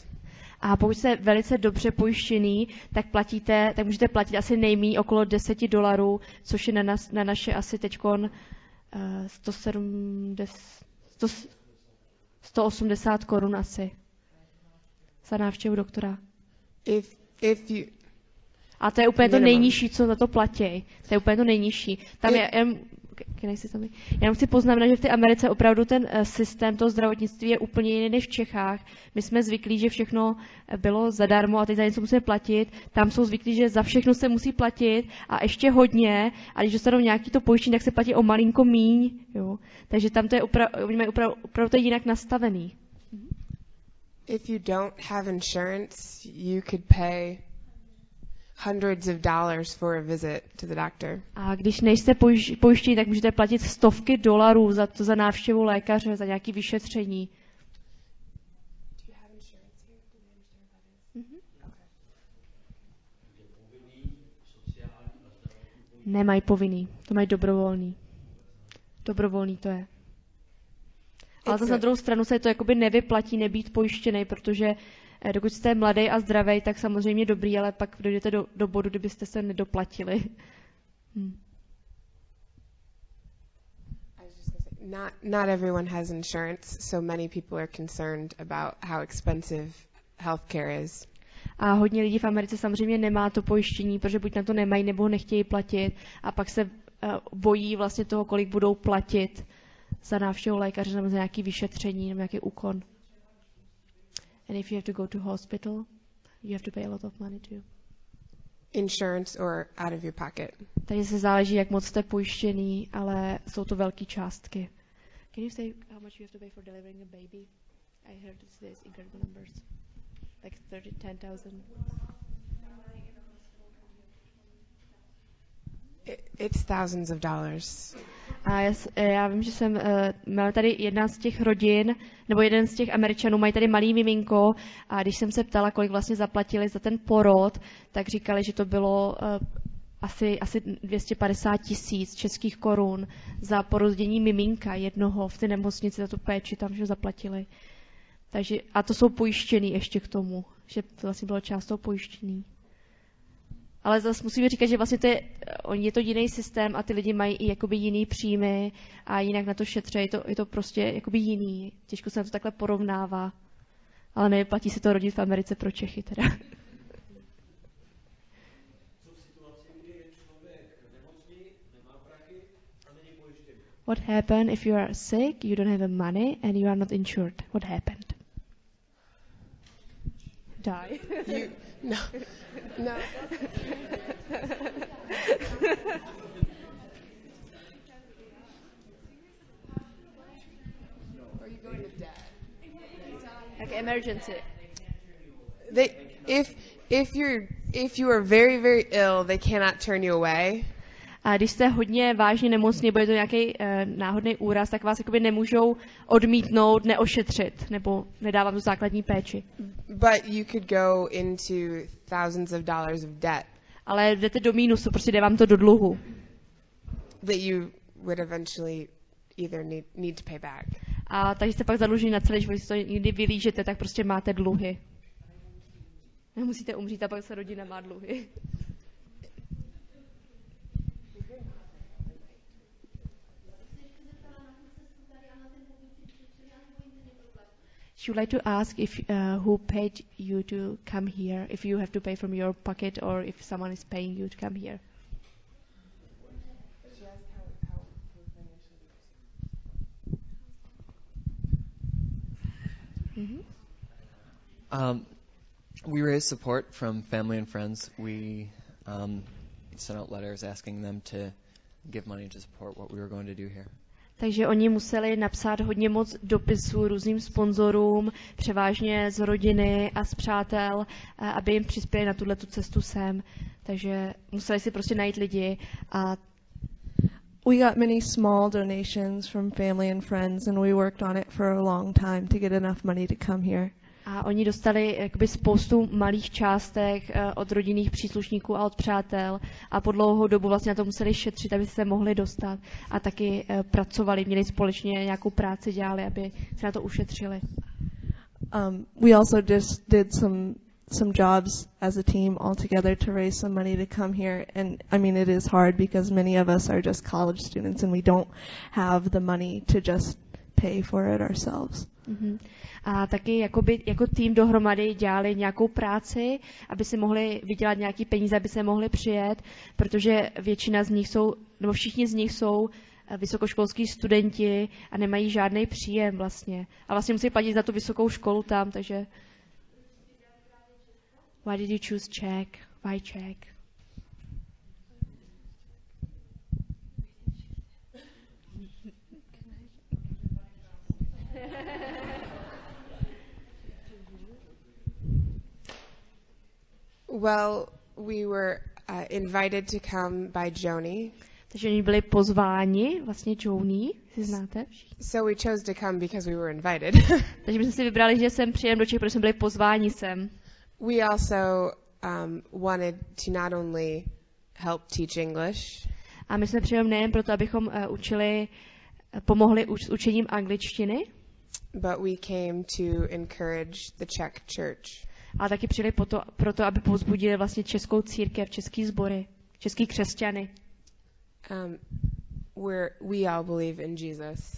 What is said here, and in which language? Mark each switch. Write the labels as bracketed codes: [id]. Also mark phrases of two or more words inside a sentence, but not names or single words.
[cs] A pokud jste velice dobře pojištěný, tak můžete platit asi nejméně okolo $10, což je na naše asi teďkon 180 korun asi. Za návštěvu doktora. [en] If you... [cs] A to je úplně to nejnižší, co za to platí. To je úplně to nejnižší. Tam já chci poznamenat, že v té Americe opravdu ten systém toho zdravotnictví je úplně jiný než v Čechách. My jsme zvyklí, že všechno bylo zadarmo a teď za něco musíme platit. Tam jsou zvyklí, že za všechno se musí platit a ještě hodně. A když dostanou nějaký to pojištění, tak se platí o malinko míň. Jo. Takže tam to je oni mají opravdu to jinak nastavený. [en] If you don't have insurance, you could pay hundreds of dollars for a visit to the doctor. [cs] A když nejste pojištění, tak můžete platit stovky dolarů za návštěvu lékaře, za nějaké vyšetření. [en] Do you have insurance here? Do you understand what that is? [cs] Nemají povinný, to mají dobrovolný. Dobrovolný to je. Ale zase na druhou stranu se to jakoby nevyplatí nebýt pojištěný, protože dokud jste mladý a zdravý, tak samozřejmě dobrý, ale pak dojdete do bodu, kdybyste se nedoplatili. [en] Not everyone has insurance, so many people are concerned about how expensive healthcare is. [cs] A hodně lidí v Americe samozřejmě nemá to pojištění, protože buď na to nemají, nebo ho nechtějí platit a pak se bojí vlastně toho, kolik budou platit za návštěvu lékaře nebo za nějaké vyšetření nebo nějaký úkon. [en] And if you have to go to hospital, you have to pay a lot of money too. Insurance or out of your pocket. [cs] Takže se záleží, jak moc jste pojištěný, ale jsou to velké částky. [en] Can you say how much you have to pay for delivering a baby? I heard these incredible numbers. Like 10,000. It's thousands of dollars. [cs] A já vím, že jsem měla tady jedna z těch rodin, nebo jeden z těch Američanů, mají tady malý miminko a když jsem se ptala, kolik vlastně zaplatili za ten porod, tak říkali, že to bylo asi 250 000 českých korun za porodění miminka jednoho v té nemocnici, za tu péči tam, že zaplatili. Takže, a to jsou pojištěný ještě k tomu, že to vlastně bylo část toho pojištění. Ale zase musíme říkat, že vlastně je to jiný systém a ty lidi mají i jakoby jiný příjmy a jinak na to šetří. Je to prostě jakoby jiný. Těžko se na to takhle porovnává. Ale nevyplatí se to rodit v Americe pro Čechy teda. [en] What happened if you are sick, you don't have money and you are not insured? What happened? Die. No. Are you going to debt? Like emergency. If you are very, very ill, they cannot turn you away. [cs] A když jste hodně vážně nemocný, bude to nějaký náhodný úraz, tak vás jakoby nemůžou odmítnout, neošetřit, nebo nedávat tu základní péči. [en] But you could go into thousands of dollars of debt. [cs] Ale jdete do mínusu, prostě jde vám to do dluhu. [en] That you would eventually either need to pay back. [cs] A takže jste pak zadlužení na celý život, když to někdy vylížete, tak prostě máte dluhy. Nemusíte umřít a pak se rodina má dluhy. [en] She would like to ask if who paid you to come here, if you have to pay from your pocket or if someone is paying you to come here. We raise support from family and friends. We sent out letters asking them to give money to support what we were going to do here. [cs] Takže oni museli napsat hodně moc dopisů různým sponzorům, převážně z rodiny a z přátel, aby jim přispěli na tuto cestu sem. Takže museli si prostě najít lidi. A [en] we got many small donations from family and friends and we worked on it for a long time to get enough money to come here. [cs] A oni dostali jakoby spoustu malých částek od rodinných příslušníků a od přátel a po dlouhou dobu vlastně na to museli šetřit, aby se mohli dostat a taky pracovali, měli společně nějakou práci, dělali, aby se na to ušetřili. [en] We also just did some jobs as a team all together to raise some money to come here, and I mean it is hard because many of us are just college students and we don't have the money to just pay for it ourselves. Mm-hmm. [cs] A taky jako tým dohromady dělali nějakou práci, aby si mohli vydělat nějaký peníze, aby se mohli přijet, protože většina z nich jsou, nebo všichni z nich jsou vysokoškolský studenti a nemají žádný příjem vlastně. A vlastně musí platit za tu vysokou školu tam, takže... [en] Why did you choose Czech? Why Czech? Well, we were invited to come by Joni. [cs] Takže oni byli pozváni, vlastně Joni, si znáte? [en] So we chose to come because we were invited. [cs] Takže my jsme si vybrali, že sem přijem do Čech, protože jsme byli pozváni sem. [en] We also wanted to not only help teach English. [cs] A my jsme přijeli nejen proto, abychom pomohli s učením angličtiny, [en] but we came to encourage the Czech church. [cs] ale taky přijeli proto, aby povzbudili vlastně českou církev, český sbory, český křesťany. [en] We all believe in Jesus.